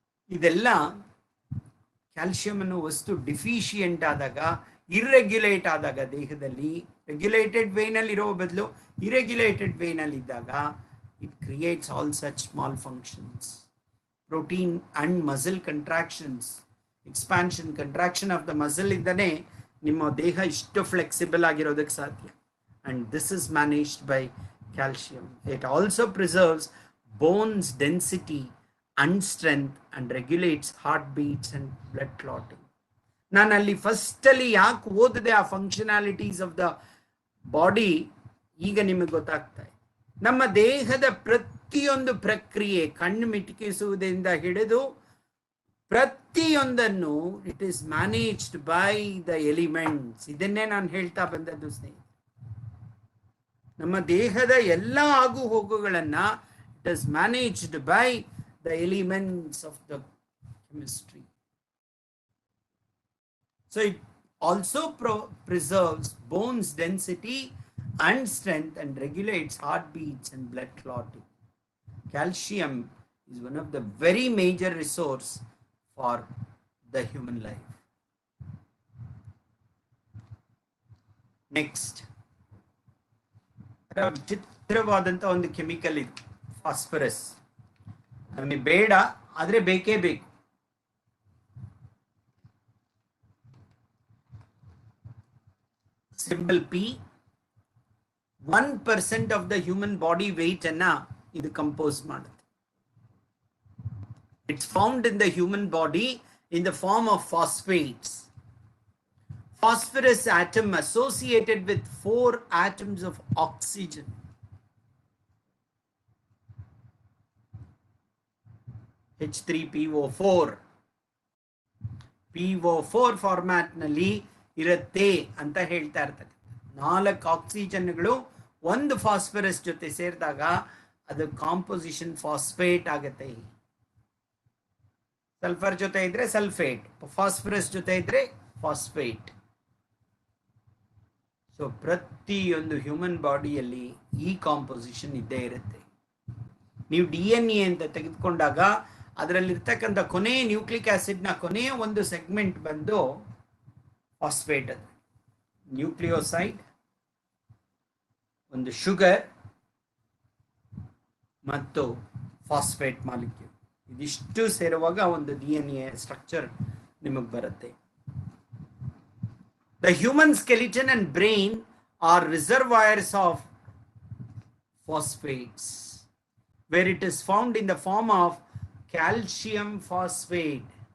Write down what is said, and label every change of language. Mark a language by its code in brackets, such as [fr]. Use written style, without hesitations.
[kn] ಇದೆಲ್ಲ ಕ್ಯಾಲ್ಸಿಯಂ ಅನ್ನೋ ವಸ್ತು ಡಿಫಿಷಿಯೆಂಟ್ ಆದಾಗ, ಇರ್ರೆಗ್ಯುಲೇಟ್ ಆದಾಗ ದೇಹದಲ್ಲಿ, ರೆಗ್ಯುಲೇಟೆಡ್ ವೇನಲ್ಲಿ ಇರೋ ಬದಲು ಇರೆಗ್ಯುಲೇಟೆಡ್ ವೇನಲ್ಲಿ ಇದ್ದಾಗ [en] It creates all such small functions. Protein and muscle contractions, expansion contraction of the muscle [kn] ಇಂದನೇ ನಿಮ್ಮ ದೇಹ ಇಷ್ಟು ಫ್ಲೆಕ್ಸಿಬಲ್ ಆಗಿರೋದಕ್ಕೆ ಸಾಧ್ಯ. [en] And this is managed by calcium. It also preserves bones density and strength and regulates heart beats and blood clotting. [kn] ನಾನು ಅಲ್ಲಿ first ಅಲ್ಲಿ ಯಾಕೆ ಓದಿದೆ ಆ [en] functionalities of the body, [kn] ಈಗ ನಿಮಗೆ ಗೊತ್ತಾಗ್ತಾ ಇದೆ. ನಮ್ಮ ದೇಹದ ಪ್ರತಿಯೊಂದು ಪ್ರಕ್ರಿಯೆ, ಕಣ್ಣು ಮಿಟುಕಿಸುವುದರಿಂದ ಹಿಡಿದು ಪ್ರತಿಯೊಂದನ್ನು [en] It is managed by the elements. [kn] ಇದನ್ನೇ ನಾನು ಹೇಳ್ತಾ ಬಂದದ್ದು ಸ್ನೇಹಿತರೆ. ನಮ್ಮ ದೇಹದ ಎಲ್ಲ ಆಗು ಹೋಗುಗಳನ್ನ [en] It is managed by the elements of the chemistry. So it also preserves bones density and strength and regulates heartbeats and blood clotting. Calcium is one of the very major resource for the human life. [kn] Next, ವಿಚಿತ್ರವಾದಂಥ ಒಂದು chemical ಇದು phosphorus. ನಮಗೆ ಬೇಡ, ಆದರೆ ಬೇಕೇ ಬೇಕು. [en] Symbol P. 1% of the human body weight [kn] ಅನ್ನ ಇದು compose ಮಾಡುತ್ತೆ. [en] It's found in the human body in the form of phosphates. Phosphorus atom associated with 4 atoms of oxygen. H3PO4. [kn] PO4 format ನಲ್ಲಿ ಇರುತ್ತೆ ಅಂತ ಹೇಳ್ತಾ ಇರ್ತಾರೆ. 4 ಆಕ್ಸಿಜನ್ಗಳು ಒಂದು ಫಾಸ್ಫರಸ್ ಜೊತೆ ಸೇರಿದಾಗ ಅದು ಕಾಂಪೋಸಿಷನ್ ಫಾಸ್ಫೇಟ್ ಆಗುತ್ತೆ. ಸಲ್ಫರ್ ಜೊತೆ ಇದ್ರೆ ಸಲ್ಫೇಟ್, ಫಾಸ್ಫರಸ್ ಜೊತೆ ಇದ್ರೆ ಫಾಸ್ಫೇಟ್. ಸೊ ಪ್ರತಿಯೊಂದು ಹ್ಯೂಮನ್ ಬಾಡಿಯಲ್ಲಿ ಈ ಕಾಂಪೋಸಿಷನ್ ಇದ್ದೇ ಇರುತ್ತೆ. ನೀವು DNA ಅಂತ ತೆಗೆದುಕೊಂಡಾಗ ಅದರಲ್ಲಿರ್ತಕ್ಕಂಥ ಕೊನೆ ನ್ಯೂಕ್ಲಿಕ್ ಆಸಿಡ್ನ ಕೊನೆಯ ಒಂದು ಸೆಗ್ಮೆಂಟ್ ಬಂದು ಫಾಸ್ಫೇಟ್. ಅದು ನ್ಯೂಕ್ಲಿಯೋಸೈಡ್, ಒಂದು ಶುಗರ್ ಮತ್ತು ಫಾಸ್ಫೇಟ್ ಮಾಲಿಕ್ಯೂಲ್, ಇದಿಷ್ಟು ಸೇರುವಾಗ ಒಂದು DNA ಸ್ಟ್ರಕ್ಚರ್ ನಿಮಗೆ ಬರುತ್ತೆ. [en] The human skeleton and brain are reservoirs of phosphates, where it is found in the form of calcium phosphate.